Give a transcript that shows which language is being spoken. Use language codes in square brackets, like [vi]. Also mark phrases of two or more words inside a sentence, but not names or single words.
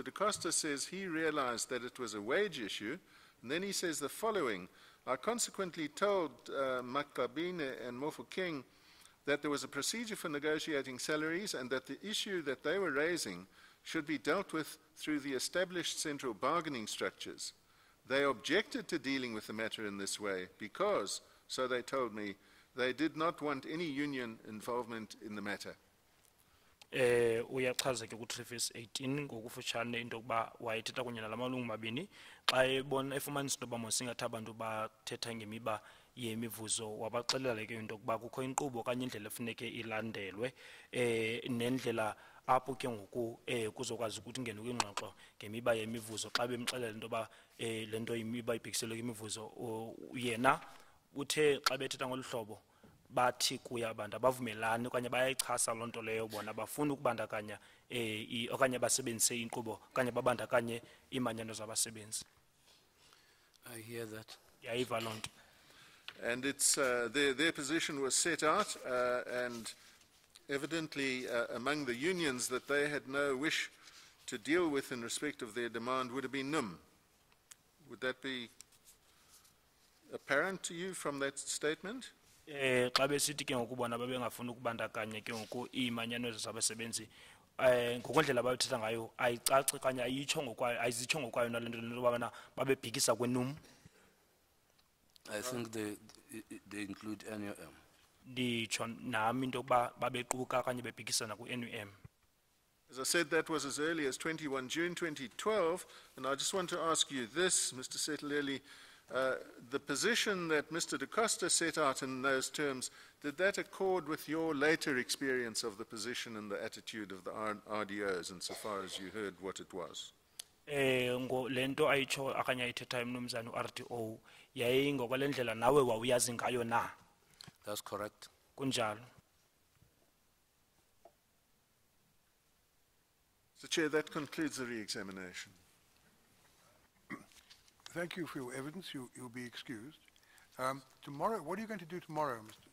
[en] Da Costa says he realized that it was a wage issue, and then he says the following: I consequently told Makabine and Mofo King that there was a procedure for negotiating salaries and that the issue that they were raising should be dealt with through the established central bargaining structures. They objected to dealing with the matter in this way because, so they told me, they did not want any union involvement in the matter. [xh] Uyachaza ke ku 3:18 ngokufutshane into yokuba wayethetha kunye nalamalungu mabini xa ebona efumanisa into yoba mosingathi abantu bathetha ngemiba yemivuzo wabaxelela ke into yokuba kukho inkqubo okanye indlela efuneke ilandelwe nendlela apho ke ngoku kuzokwazi ukuthi ingene kwingxoxo ngemiba yemivuzo xa bemxelela into yoba le nto imiba ibhekiselwe kwimivuzo yena uthe xa bethetha ngolu hlobo bathi kuya abantu abavumelani okanye bayayichasa loo nto leyo bona bafuna ukubandakanya okanye basebenzise inkqubo okanye babandakanye iimanyano zabasebenzi. [en] I hear that. [xh] Yayiva loo nto. [en] And it's, their position was set out, and evidently among the unions that they had no wish to deal with in respect of their demand would have been NUM. Would that be apparent to you from that statement? [xh] Xa besithi ke ngoku bona babengafuni ukubandakanya ke ngoku iimanyano zabasebenzi ngokondlela bayothetha ngayo ayicaci okanye ayizitsho ngokwayo nale nto lentobana babebhikisa kweNUM. [en] I think they include NUM. [xh] Nditsho nami into yokuba babequka okanye bebhikisana ku-NUM. [en] As I said, that was as early as 21 June 2012, and I just want to ask you this, Mr. Setleli, the position that Mr. Da Costa set out in those terms, did that accord with your later experience of the position and the attitude of the RDOs insofar as you heard what it was? [xh] Lento ayitsho akanye ayithethayo umnumzana uRDO yayingokwale ndlela nawe wawuyazi ngayo na? [en] That's correct. [xh] Kunjalo. [en] Mr. Chair, that concludes the re-examination. Thank you for your evidence. You'll be excused. Tomorrow, what are you going to do tomorrow, Mr.